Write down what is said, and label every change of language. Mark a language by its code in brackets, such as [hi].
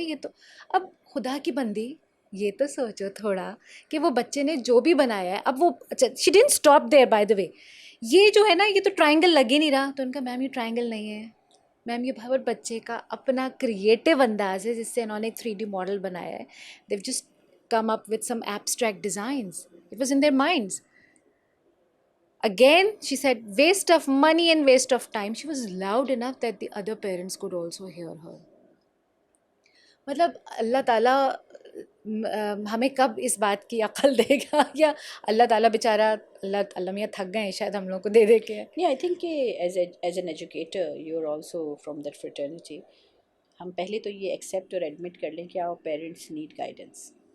[ur] یہ تو اب خدا کی بندی یہ تو سوچو تھوڑا کہ وہ بچے نے جو بھی بنایا ہے، اب وہ اچھا [en] she didn't stop there by the way, [ur] یہ جو ہے نا یہ تو ٹرائنگل لگ ہی نہیں رہا. تو ان کا میم یہ ٹرائنگل نہیں ہے میم، یہ بھاور بچے کا اپنا کریٹیو انداز ہے جس سے انہوں نے ایک 3D ماڈل بنایا ہے. [en] They just come up with some abstract designs, it was in their minds. Again, she said, waste of money and waste of time. She was loud enough that the other parents could also hear her. [ur] مطلب اللہ تعالیٰ ہمیں کب اس بات کی عقل دے گا، یا اللہ تعالیٰ بیچارہ اللہ میاں تھک گئے ہیں شاید ہم لوگ کو دے دے کے. [en] نہیں I think کہ as an educator you are also from that fraternity. [ur] ہم پہلے تو یہ ایکسیپٹ اور ایڈمٹ کر لیں کہ [en] Our parents need guidance.